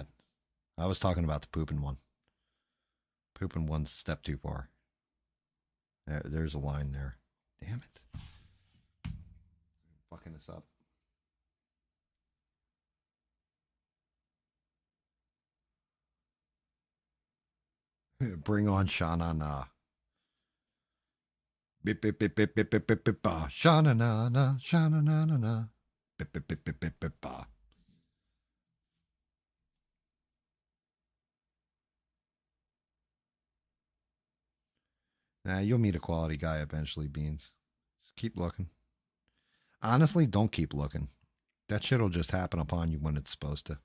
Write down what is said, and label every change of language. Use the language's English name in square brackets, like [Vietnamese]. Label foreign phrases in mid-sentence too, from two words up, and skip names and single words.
[English] I was talking about the pooping one. Pooping one's a step too far. There's a line there. Damn it. Fucking this up. Bring on Shana Na. Bip bip bip bip bip bip bip bip ba. Shana na na. Shana na na na. Bip bip bip bip bip bip ba. Nah, you'll meet a quality guy eventually, Beans. Just keep looking. Honestly, don't keep looking. That shit'll just happen upon you when it's supposed to.